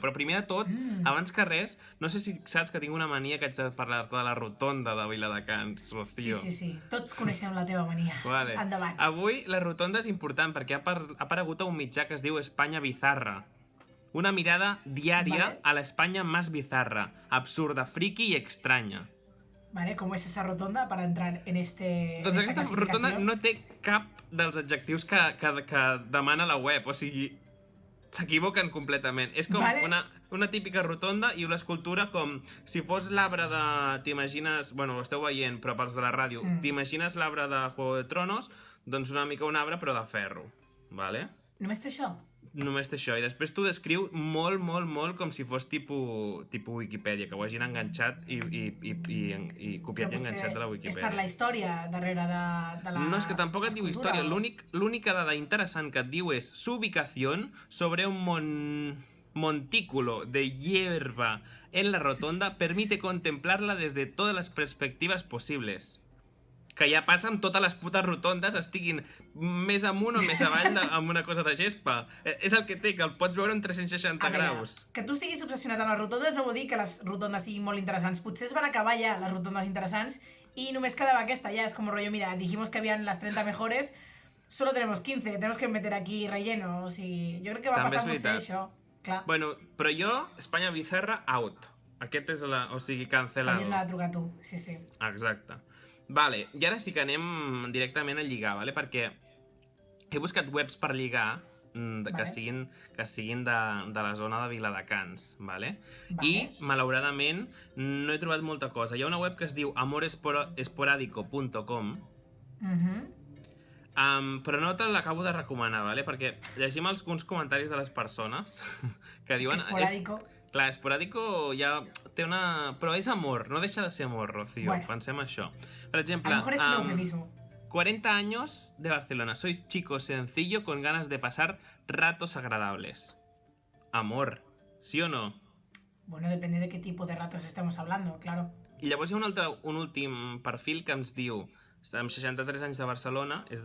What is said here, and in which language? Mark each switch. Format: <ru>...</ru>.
<ca>Però primer de tot, abans que res, no sé si saps que tinc una mania que haig de parlar-te de la rotonda de Viladecans, Rocío. Sí. Tots coneixem la teva mania. Vale. Endavant. Avui la rotonda és important perquè ha aparegut a un mitjà que es diu Espanya Bizarra. Una mirada diària a l'Espanya más bizarra, absurda, friki i extraña.</ca> <es>Vale, ¿cómo es esa rotonda para entrar en este...</es> <ca>Doncs aquesta rotonda no té cap dels adjectius que demana la web, o sigui, s'equivoquen completament. És com una típica rotonda i una escultura com si fos l'arbre de... T'imagines... Bueno, ho esteu veient, però pels de la ràdio. T'imagines l'arbre de Juego de Tronos? Doncs una mica un arbre, però de ferro. Vale? Només té això? Només té això, i després t'ho descriu molt com si fos tipus Wikipedia, que ho hagin enganxat i copiat i enganxat de la Wikipedia. És per la història darrere de la... No, és que tampoc et diu història, l'única dada interessant que et diu és</ca> <es>su ubicación sobre un montículo de hierba en la rotonda permite contemplarla desde todas las perspectivas posibles.</es> <ca>Que ja passa amb totes les putes rotondes, estiguin més amunt o més avall amb una cosa de gespa. És el que té, que el pots veure en 360 graus. Que tu estiguis obsessionat amb les rotondes no vol dir que les rotondes siguin molt interessants. Potser es van acabar ja les rotondes interessants i només quedava aquesta. Ja és com rollo,</ca> <es>mira, dijimos que habían las 30 mejores, solo tenemos 15, tenemos que meter aquí relleno.</es> <ca>O sigui, jo crec que va passar potser això. Clar. Bueno, però jo, Espanya Bizarra, out. Aquest és o sigui, cancelado. Havien de trucar tu, sí. Exacte. Vale, i ara sí que anem directament a lligar, vale? Perquè he buscat webs per lligar que siguin de la zona de Viladecans, vale? I, malauradament, no he trobat molta cosa. Hi ha una web que es diu amoresporádico.com però no te l'acabo de recomanar, vale? Perquè llegim alguns comentaris de les persones que diuen... Esporádico... Clar, esporádico ja té una... Però és amor, no deixa de ser amor, Rocío. Pensem això. Per exemple...</ca> <es>A lo mejor es un eufemismo. 40 años de Barcelona. Soy chico sencillo con ganas de pasar ratos agradables. Amor, ¿sí o no? Bueno, depende de qué tipo de ratos estemos hablando, claro.</es> <ca>I llavors hi ha un últim perfil que ens diu... Amb 63 anys de Barcelona...</ca>